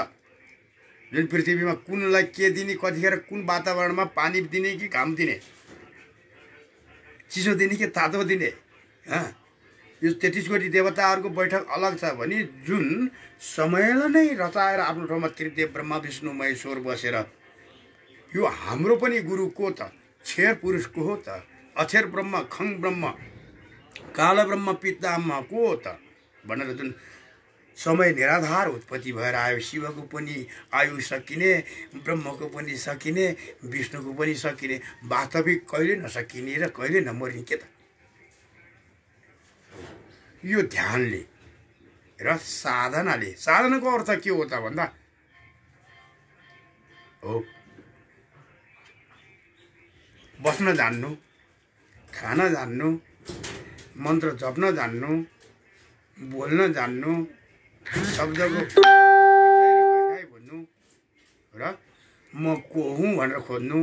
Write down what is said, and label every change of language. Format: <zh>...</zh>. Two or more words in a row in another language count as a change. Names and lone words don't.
<ne>जुन पृथ्वीमा कुनलाई के दिने, कतिखेर कुन वातावरणमा पानी दिने कि घाम दिने, चिसो दिने कि तातो दिने, यो 33 कोटी देवताहरूको बैठक अलग छ भने जुन समयलाई नै रचाएर आफ्नो ठाउँमा त्रिदेव ब्रह्मा विष्णु महेश्वर बसेर यो हाम्रो पनि गुरु को त, क्षर पुरुष को हो त, अक्षर ब्रह्म खङ ब्रह्म काल ब्रह्म पितामह को हो त भनेर जुन समय निराधार उत्पत्ति भएर आयो। शिवको पनि आयु सकिने, ब्रह्मको पनि सकिने, विष्णुको पनि सकिने, वास्तविक कहिले नसकिने र कहिले नमरिने के त। यो ध्यानले र साधनाले, साधनाको अर्थ के हो त भन्दा हो बस्न जान्नु, खान जान्नु, मन्त्र जप्न जान्नु, बोल्न जान्नु, शब्दको भन्नु र म को हुँ भनेर खोज्नु।</ne>